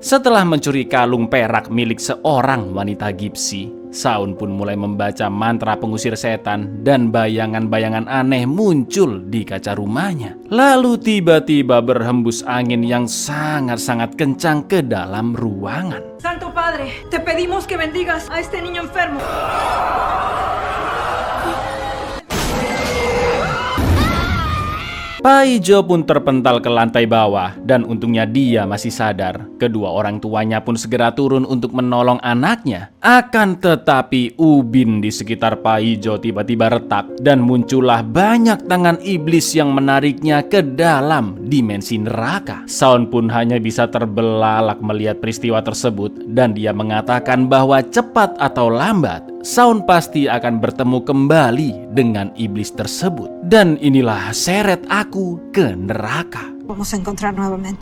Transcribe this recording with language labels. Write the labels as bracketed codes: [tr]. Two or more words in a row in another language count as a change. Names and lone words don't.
[id] Setelah mencuri kalung perak milik seorang wanita Gypsy, Shaun pun mulai membaca mantra pengusir setan dan bayangan-bayangan aneh muncul di kaca rumahnya. Lalu tiba-tiba berhembus angin yang sangat-sangat kencang ke dalam ruangan. [es] Santo Padre, te pedimos que bendigas a este niño enfermo. [id] Paijo pun terpental ke lantai bawah dan untungnya dia masih sadar. Kedua orang tuanya pun segera turun untuk menolong anaknya. Akan tetapi ubin di sekitar Paijo tiba-tiba retak dan muncullah banyak tangan iblis yang menariknya ke dalam dimensi neraka. Shaun pun hanya bisa terbelalak melihat peristiwa tersebut dan dia mengatakan bahwa cepat atau lambat Shaun pasti akan bertemu kembali dengan iblis tersebut. Dan inilah seret aku ke neraka. [es] Vamos a encontrar nuevamente.